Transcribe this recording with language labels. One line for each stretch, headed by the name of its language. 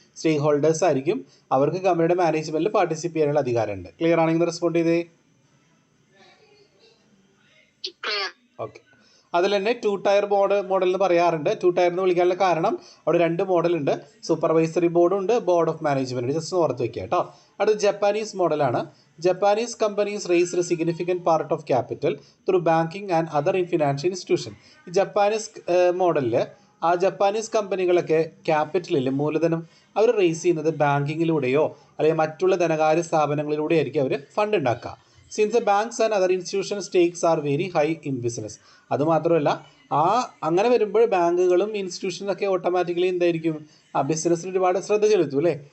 Malayalam: സ്റ്റേക്ക് holders ആയിരിക്കും. അവർക്ക് കമ്പനിയുടെ മാനേജ്മെൻറ്റിൽ പാർട്ടിസിപ്പേറ്റ് ചെയ്യാനുള്ള അധികാരമുണ്ട്. ക്ലിയർ ആണെങ്കിൽ റെസ്പോണ്ട് ചെയ്തേ. ഓക്കെ. അതിൽ തന്നെ 2 ടയർ മോഡൽ എന്ന് പറയാറുണ്ട്. 2 ടയർ എന്ന് വിളിക്കാനുള്ള കാരണം അവിടെ 2 മോഡലുണ്ട്, സൂപ്പർവൈസറി ബോർഡും ഉണ്ട്, ബോർഡ് ഓഫ് മാനേജ്മെൻറ്റ്. ജസ്റ്റ് ഒന്ന് ഓർത്ത് വയ്ക്കുക കേട്ടോ. അടുത്ത ജപ്പാനീസ് മോഡലാണ്.
English: Japanese companies raised a significant part of capital through banking and other financial institution.
Malayalam: ഈ ജപ്പാനീസ് മോഡലിൽ ആ ജപ്പാനീസ് കമ്പനികളൊക്കെ ക്യാപിറ്റലിൽ മൂലധനം അവർ റേസ് ചെയ്യുന്നത് ബാങ്കിങ്ങിലൂടെയോ അല്ലെങ്കിൽ മറ്റുള്ള ധനകാര്യ സ്ഥാപനങ്ങളിലൂടെ ആയിരിക്കും അവർ ഫണ്ട് ഉണ്ടാക്കുക.
English: Since the banks and other institution stakes are very high in business.
Malayalam: അതുമാത്രമല്ല അങ്ങനെ വരുമ്പോൾ ബാങ്കുകളും ഇൻസ്റ്റിറ്റ്യൂഷനൊക്കെ ഓട്ടോമാറ്റിക്കലി എന്തായിരിക്കും? ബിസിനസ്സിൽ ഒരുപാട് ശ്രദ്ധ ചെലുത്തും അല്ലേ?